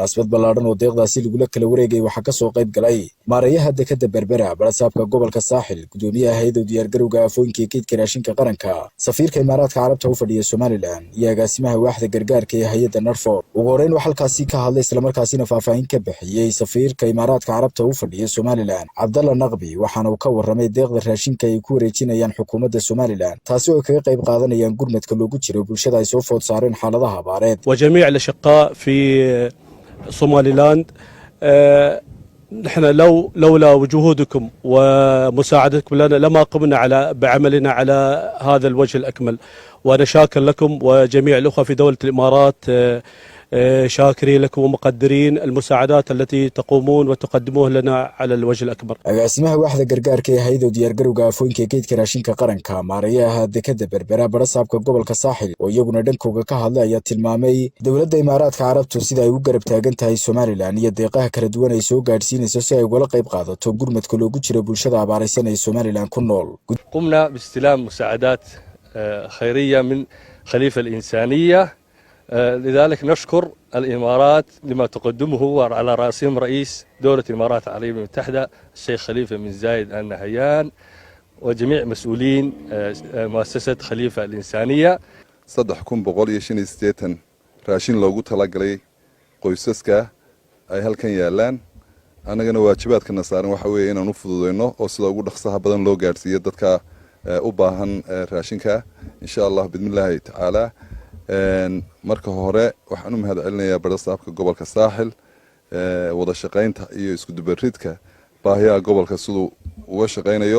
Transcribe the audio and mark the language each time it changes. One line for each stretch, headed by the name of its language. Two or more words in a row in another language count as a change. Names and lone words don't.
Somali: Rasmad ballaaran oo deeqdaasi lagu kala wareegay waxaa ka soo qayb galay maareeyaha dekada Berbera, barasaabka gobolka Saaxil, gudoomiyaha hay'adda diyaargarowga aafooyinka kaydka raashinka qaranka, safiirka Imaaraadka Carabta u fadhiya Soomaaliland, iyo agaasimaha waaxda gargaarka ee hay'adda Narfor. Ugu horeyn waxaa halkaasi ka hadlay isla markaasina faahfaahin ka bixiyay safiirka Imaaraadka Carabta u fadhiya Soomaaliland Abdallah Naqbi, waxaana uu ka warramay deeqda raashinka ay ku wareejinayaan xukuumadda Soomaaliland taasi oo kaga qayb qaadanayaan gurmadka loogu jiro bulshada ay soo food saareen xaaladaha abaareed.
Arabic: وجميع الأشقاء في صوماليلاند نحن لولا وجهودكم ومساعدتكم لنا لما قمنا بعملنا على هذا الوجه الأكمل، وأنا شاكر لكم وجميع الأخوة في دولة الإمارات شاكرين لكم ومقدرين المساعدات التي تقومون وتقدموها لنا على الوجه الأكبر.
Somali: agaasimaha waaxda gargaarka ee hay'adda diyaargarowga aafooyinka kaydka raashinka qaranka, maareeyaha dekada Berbera, barasaabka gobolka Saaxil oo iyaguna dhankooda ka hadlay ayaa tilmaamay dowladda Imaaraadka Carabtu sida ay u garab taagan tahay Soomaaliland iyo deeqaha kala duwan ay soo gaarsiinayso si ay uga qayb qaadato gurmadka loogu jiro bulshada abaaraysan ee Soomaaliland ku nool.
Arabic: قمنا باستلام مساعدات خيرية من خليفة الإنسانية، لذلك نشكر الإمارات لما تقدمه، وعلى رأسهم رئيس دولة الإمارات العربية المتحدة الشيخ خليفة بن زايد آل نهيان وجميع مسؤولين مؤسسة خليفة الإنسانية.
Somali: 3,158 raashin loogu talagalay qoysaska ay halkan yaalaan. anagana waajibaadkana saaran waxa weeye inaan u fududeyno oo sida ugu dhaqsaha badan loo gaarsiiyo dadka u baahan raashinka
Arabic: إن شاء الله بإذن الله تعالى.
Somali: marka hore waxaan u mahadcelinayaa barasaabka gobolka Saaxil wada shaqaynta iyo isku dubaridka baahiyaha gobolka sidoo uga shaqaynayo.